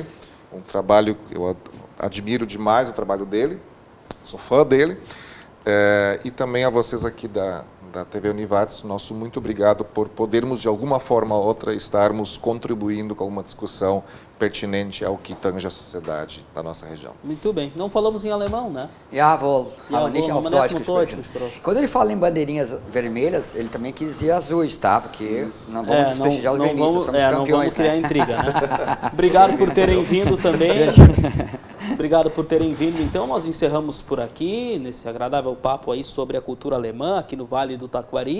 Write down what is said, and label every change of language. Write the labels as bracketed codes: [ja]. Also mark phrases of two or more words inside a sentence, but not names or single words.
[pt] Um trabalho, eu admiro demais o trabalho dele, sou fã dele. E também a vocês aqui da TV Univates, nosso muito obrigado por podermos, de alguma forma ou outra, estarmos contribuindo com uma discussão pertinente ao que tange a sociedade da nossa região. Muito bem. Não falamos em alemão, né? [de] Jawohl, aber nicht auf Deutsch gesprochen. gesprochen. [pt] Quando ele fala em bandeirinhas vermelhas, ele também quis dizer azuis, tá? Porque não vamos desprestigiar os gremistas, somos campeões. Não vamos criar intriga, né? Obrigado por terem vindo também. Obrigado por terem vindo. Então, nós encerramos por aqui, nesse agradável papo aí sobre a cultura alemã, aqui no Vale do Taquari.